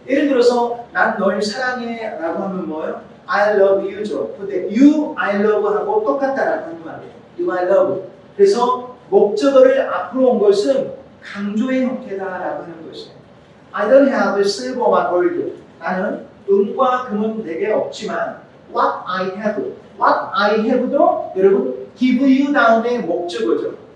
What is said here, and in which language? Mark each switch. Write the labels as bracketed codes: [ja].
[ko] 예를 들어서 난 널 사랑해 라고 하면 뭐예요? [en] I love you죠. [ko] 근데 [en] you, I love [ko] 하고 똑같다라고 하는 말이에요. [en] You, I love. [ko] 그래서 목적어를 앞으로 온 것은 강조의 형태다라고 하는 것이에요. [en] I don't have silver or gold. [ko] 나는 은과 금은 내게 없지만 [en] what I have [ko] 도 여러분 [en] give you [ko] 다음에 목적어죠.